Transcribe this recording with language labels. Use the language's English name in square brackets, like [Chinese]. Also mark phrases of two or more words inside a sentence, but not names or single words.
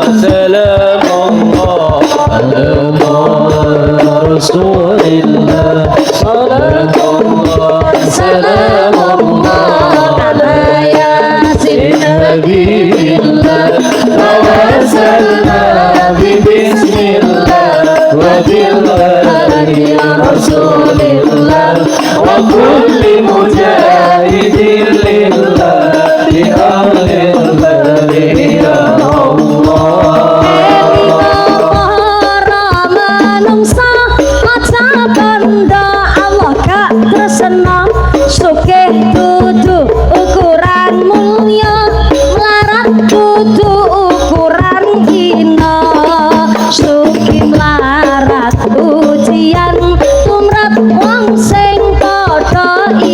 [Arabic] سلام الله على رسول الله. صلاة الله سلام الله على يس habibillah. توسلنا بسم الله وبالله يا رسول الله وكل مجاهد لله بأهل البدر يا الله. [Javanese] para manungsa aja kandha Allah gak tresna sugih dudu ukuran mulya melarat dudu ukuran hina sugih melarat ujian tumrap wong sing padha